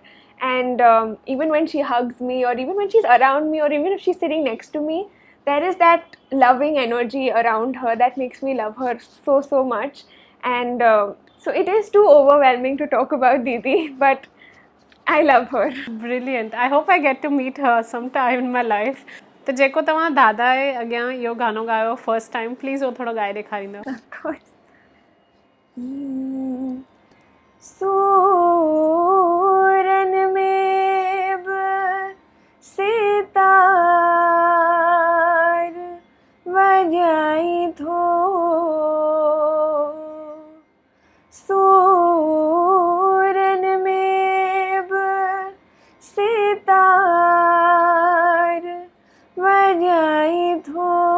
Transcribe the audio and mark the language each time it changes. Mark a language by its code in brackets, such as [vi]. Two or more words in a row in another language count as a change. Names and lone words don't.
[en] And even when she hugs me, or even when she's around me, or even if she's sitting next to me, there is that loving energy around her that makes me love her so much. And so it is too overwhelming to talk about Didi, but I love her. Brilliant. I hope I get to meet her sometime in my life. [sd] तो जेको तव्हां दादा जे अॻियां इहो गानो ॻायो [en] first time, [sd] प्लीज़ उहो थोरो ॻाए ॾेखारींदव. [en] Of course. [sd] सूरन में ब सितार वॼाई थो सूरन में ब सितार वॼाई थो